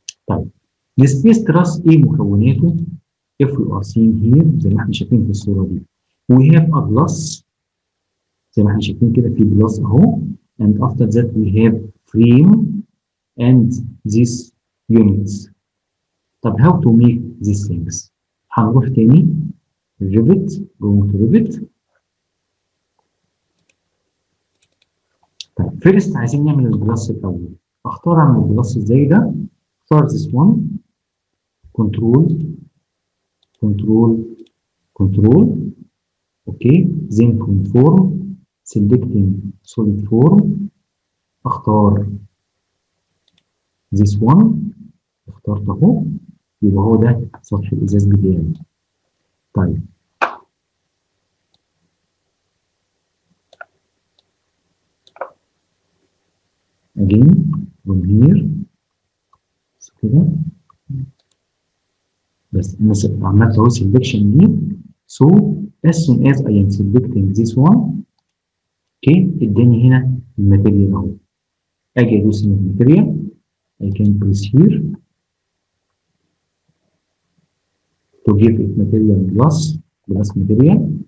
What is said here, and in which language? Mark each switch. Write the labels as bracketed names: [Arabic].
[Arabic] طيب السبيس تراس ايه مكوناته؟ [English] if we are seeing here [Arabic] زي ما احنا شايفين في الصوره دي [English] we have a glass [Arabic] زي ما احنا شايفين كده في glass اهو [English] and after that we have frame and these units. [Arabic] طب [English] how to make these things؟ [Arabic] هنروح تاني [English] Revit, going to Revit. [Arabic] طيب first عايزين نعمل الجلاس الاول. اختار اعمل الجلاس ازاي ده؟ اختار [English] this one control control control okay then conform selecting solid form [Arabic] اختار [English] this one [Arabic] اخترت اهو يبقى هو ده سطح الازاز بتاعي. طيب [English] again from here [Arabic] كده بس انا عملت اهو selection دي. [English] so as soon as I am selecting this one [Arabic] اوكي اداني هنا الماتيريال اهو. اجي ادوس هنا الماتيريال [English] I can press here to give it material glass material.